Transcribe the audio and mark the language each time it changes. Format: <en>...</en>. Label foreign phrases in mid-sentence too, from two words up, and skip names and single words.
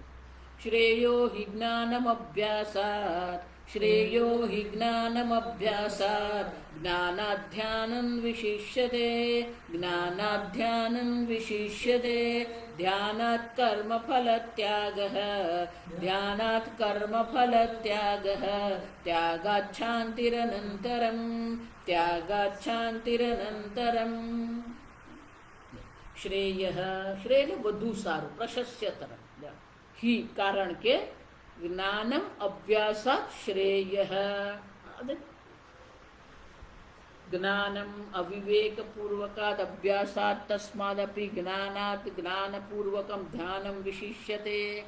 <sa>શ્રેયો હિ જ્ઞાનમભ્યાસાત, શ્રેયો હિ જ્ઞાનમભ્યાસાત જ્ઞાનાધ્યાનં વિશિષ્યતે, જ્ઞાનાધ્યાનં વિશિષ્યતે ધ્યાનાત કર્મફલત્યાગઃ, ધ્યાનાત કર્મફલત્યાગઃ ત્યાગાત શાંતિરનંતરમ, ત્યાગાત શાંતિરનંતરમ.</sa> <gu>શ્રેયઃ, શ્રેય વધુ સારું, પ્રશસ્યતર.</gu> <sa>હિ</sa> <gu>કારણ કે</gu> <sa>જ્ઞાનમ અભ્યાસાત શ્રેયઃ, જ્ઞાનમ અવિવેકપૂર્વકાદ અભ્યાસાત તસ્માદપી જ્ઞાનાત જ્ઞાનપૂર્વકમ ધ્યાનમ વિશિષ્યતે.</sa>